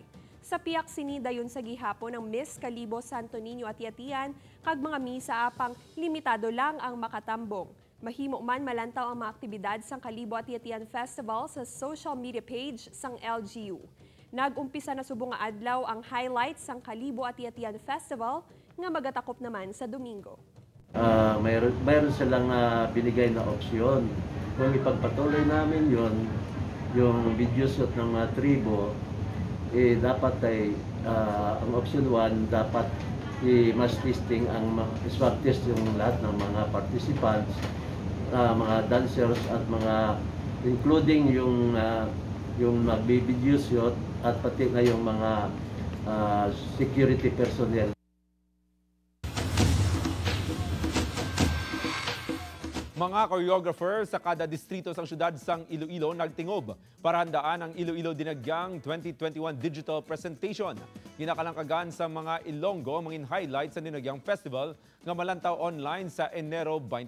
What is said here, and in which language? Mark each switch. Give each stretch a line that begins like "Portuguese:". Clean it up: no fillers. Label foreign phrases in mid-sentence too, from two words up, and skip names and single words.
Hiligaynon: Sa piyak sinidayon sa gihapon ng Miss Kalibo Santo Niño Ati-Atian kag mga misa apang limitado lang ang makatambong. Mahimo man malantaw ang mga aktibidad sang Kalibo Ati-Atian Festival sa
English: social media page
Hiligaynon: sang LGU. Nag-umpisa na subong nga adlaw ang highlights sang Kalibo Ati-Atian Festival nga magatakop naman sa Domingo.
Filipino: Mayroon silang binigay na opsyon. Kung ipagpatuloy namin yung
English: video shoot
Filipino: ng mga tribo, dapat ay ang option 1, dapat
English: i-mass testing swab test
Filipino: yung lahat ng mga participants, mga dancers at mga including yung mag-
English: video shoot
Filipino: at pati na yung mga
English: security personnel.
Hiligaynon: Mga choreographer sa kada distrito sa siyudad sang Iloilo nagtingob para handaan ang Iloilo Dinagyang 2021 Digital Presentation. Ginakalangkagan sa mga Ilonggo mangin highlights sa Dinagyang Festival nga malantaw online sa Enero 24.